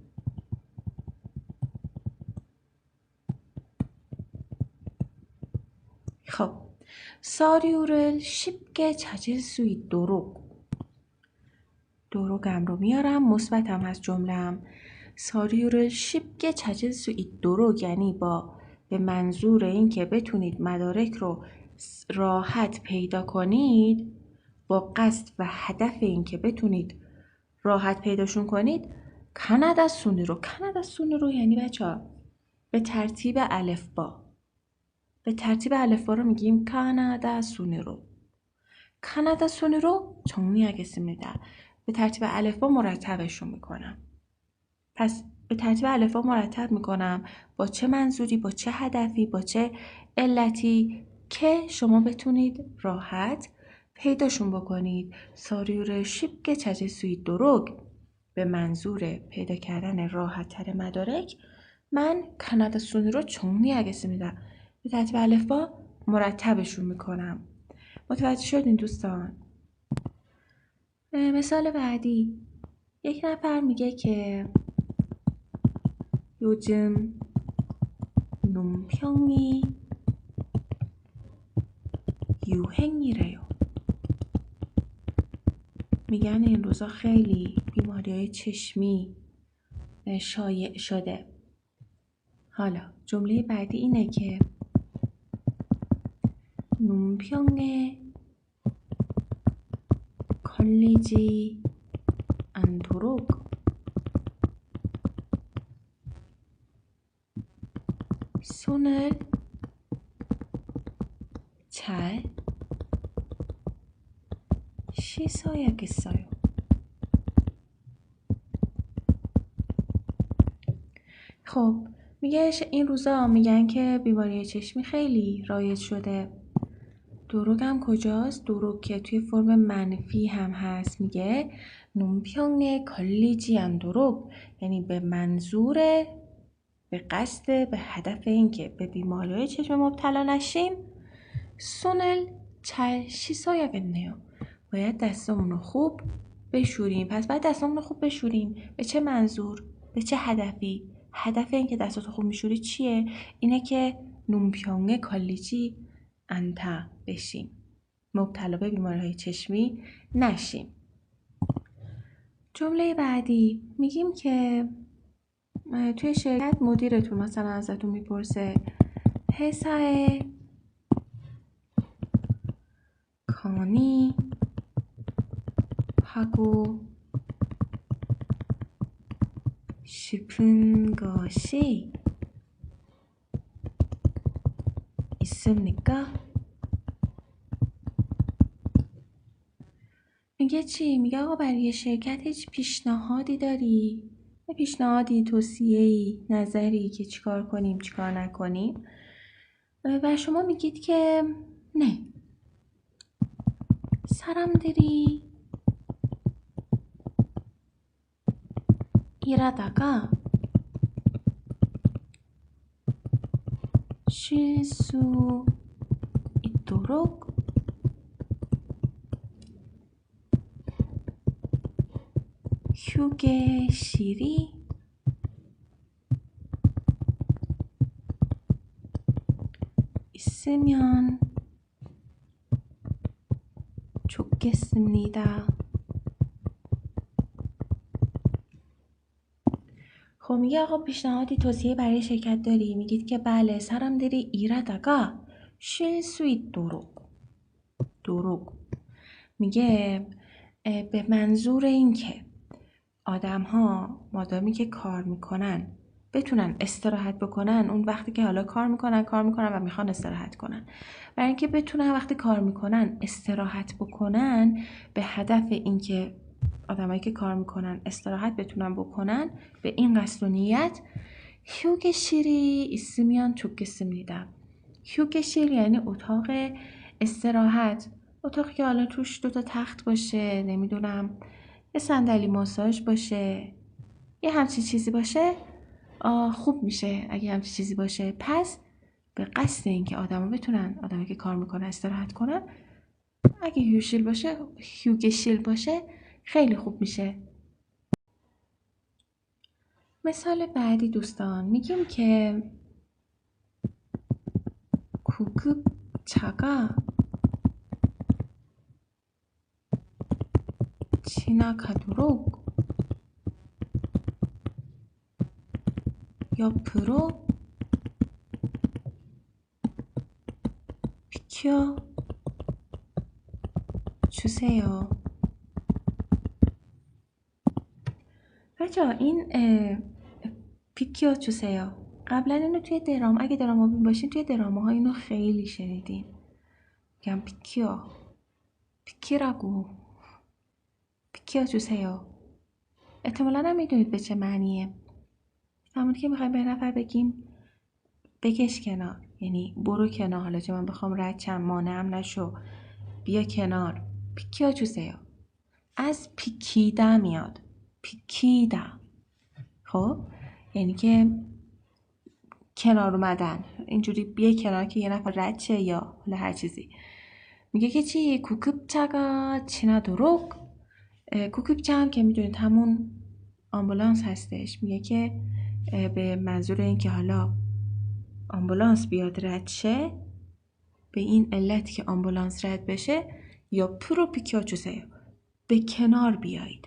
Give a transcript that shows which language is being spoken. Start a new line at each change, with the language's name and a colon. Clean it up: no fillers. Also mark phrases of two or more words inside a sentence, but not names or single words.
Persian: خب
Korean: 서류를 쉽게 찾을 수 있도록 도록م
Persian: رو میارم، مثبتم هست جمله‌ام.
Korean: 서류를 쉽게 찾을 수 있도록
Persian: یعنی به منظور این که بتونید مدارک رو راحت پیدا کنید، با قصد و هدف این که بتونید راحت پیداشون کنید.
Korean: 가나다 순으로
Persian: یعنی بچه‌ها به ترتیب الفبا. به ترتیب الفبا رو میگیم
Korean: 가나다 순으로 정리하겠습니다.
Persian: به ترتیب الفبا مرتبشون میکنم. پس به ترتیب الفبا مرتب میکنم با چه منظوری، با چه هدفی، با چه علتی که شما بتونید راحت پیداشون بکنید.
Korean: 서류를 쉽게 찾을 수 있도록
Persian: به منظور پیدا کردن راحت تر مدارک من
Korean: 가나다 순으로 정리하겠습니다.
Persian: به ترتیب الفبا مرتبشون میکنم. متوجه شدین دوستان؟ مثال بعدی، یک نفر میگه که
Korean: 요즘 눈병이 유행이래요.
Persian: میگن این روزا خیلی بیماری‌های چشمی شایع شده. حالا جمله بعدی اینه که
Korean: 눈병에 걸리지 않도록 손을 잘 씻어야겠어요.
Persian: خب میگه این روزا میگن که بیماری چشمی خیلی رایج شده. دروگ هم کجاست؟ دروگ که توی فرم منفی هم هست. میگه
Korean: 눈병에 걸리지 않도록
Persian: یعنی به منظور، به قصد، به هدف این که به بیماری چشم مبتلا نشیم.
Korean: 손을 잘 씻어야겠네요.
Persian: باید دستامون رو خوب بشوریم. پس باید دستامون رو خوب بشوریم. به چه منظور؟ به چه هدفی؟ هدف این که دستاتو خوب میشوری چیه؟ اینه که
Korean: 눈병에 걸리지 않다
Persian: بشیم، مبتلا به بیماری‌های چشمی نشیم. جمله بعدی میگیم که توی شرکت مدیرتون مثلا ازتون میپرسه
Korean: 회사에 건의하고 싶은 것이 있습니까?
Persian: میگه چی؟ میگه آقا برای شرکت هیچ پیشنهادی داری؟ پیشنهادی، توصیه‌ای، نظری که چیکار کنیم چیکار نکنیم؟ و شما میگید که نه.
Korean: 사람들이 일하다가 쉴 수 있도록 휴게실이 있으면 좋겠습니다.
Persian: خب میگه آقا پیشنهادی توصیه برای شرکت داری؟ میگید که بله.
Korean: 사람들이 일하다가 쉴 수 있도록
Persian: میگه به منظور این که آدم ها مادامی که کار میکنن بتونن استراحت بکنن. اون وقتی که حالا کار میکنن و میخوان استراحت کنن، برای اینکه بتونن وقتی کار میکنن استراحت بکنن، به هدف این که آدمایی که کار میکنن استراحت بتونن بکنن، به این قصد و نیت
Korean: 휴게실이 있으면 좋겠습니다.
Persian: 휴게실 یعنی اتاق استراحت، اتاقی که حالا توش 2 تا تخت باشه، نمیدونم یه صندلی ماساژ باشه، یه همچین چیزی باشه، خوب میشه اگه همچین چیزی باشه. پس به قصد این که آدمایی که کار میکنن استراحت کنن، اگه 휴게실 باشه خیلی خوب میشه. مثال بعدی دوستان، میگیم که
Korean: 구급차가 지나가도록 옆으로 비켜주세요.
Persian: بچه این 비켜주세요 قبلا اینو توی درام، اگه دراما بین باشین توی دراما ها اینو خیلی شنیدین.
Korean: میگم 비키라고 비켜주세요.
Persian: احتمالاً هم میدونید به چه معنیه. همونی که میخوایم به نفر بگیم بکش کنار، یعنی برو کنار. حالا چه من بخوام رد شم مانعم نشو، بیا کنار. 비켜주세요 از پیکیده میاد، پیکیده. خب یعنی که کنار اومدن، اینجوری بیا کنار که یه نفر رد شه یا حالا هر چیزی. میگه که چی؟
Korean: 구급차가 지나도록.
Persian: 구급차 هم که میدونید همون آمبولانس هستش. میگه که به منظور این که حالا آمبولانس بیاد رد شه، به این علت که آمبولانس رد بشه، یا پرو 비켜주세요 به کنار بیایید.